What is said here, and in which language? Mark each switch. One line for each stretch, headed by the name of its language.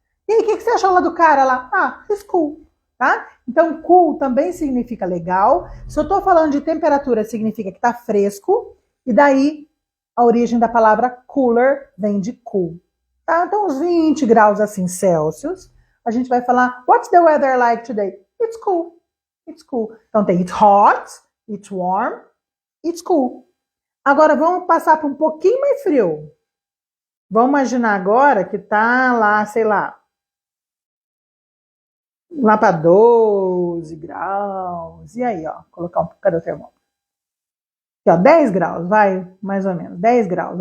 Portuguese: E aí, o que você achou lá do cara lá? Ah,
English: it's cool,
Portuguese: tá? Então, cool também significa legal. Se eu tô falando de temperatura, significa que tá fresco. E daí, a origem da palavra cooler vem de cool. Tá? Então, uns 20 graus assim, Celsius. A gente vai falar,
English: what's the weather like today? It's cool. It's cool. Então, tem it's hot, it's warm, it's cool.
Portuguese: Agora, vamos passar para um pouquinho mais frio. Vamos imaginar agora que tá lá, sei lá para 12 graus. E aí, ó, colocar cadê o termômetro? Aqui, ó, 10 graus, vai, mais ou menos, 10 graus.